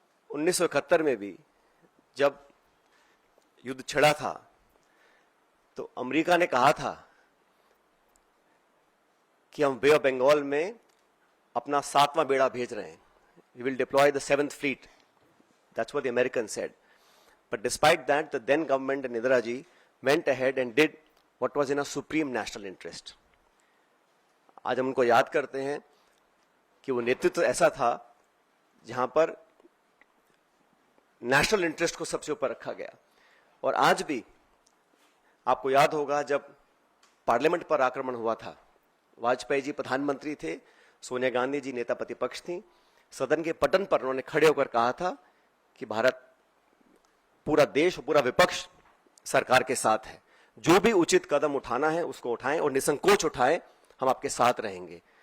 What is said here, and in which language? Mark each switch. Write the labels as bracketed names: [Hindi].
[Hindi] उन्नीस सौ 71 में भी जब युद्ध छिड़ा था तो अमेरिका ने कहा था कि हम बे ऑफ बंगाल में अपना 7वां बेड़ा भेज रहे हैं, [English] we will deploy the 7th fleet. That's what the Americans said. But despite that, the then government and Indira ji went ahead and did what was in a supreme national interest. [Hindi] आज हम उनको याद करते हैं कि वो नेतृत्व ऐसा था जहां पर नेशनल इंटरेस्ट को सबसे ऊपर रखा गया। और आज भी आपको याद होगा जब पार्लियामेंट पर आक्रमण हुआ था, वाजपेयी जी प्रधानमंत्री थे, सोनिया गांधी जी नेता प्रतिपक्ष थी, सदन के पटन पर उन्होंने खड़े होकर कहा था कि भारत, पूरा देश, पूरा विपक्ष सरकार के साथ है, जो भी उचित कदम उठाना है उसको उठाएं और निसंकोच उठाएं, हम आपके साथ रहेंगे।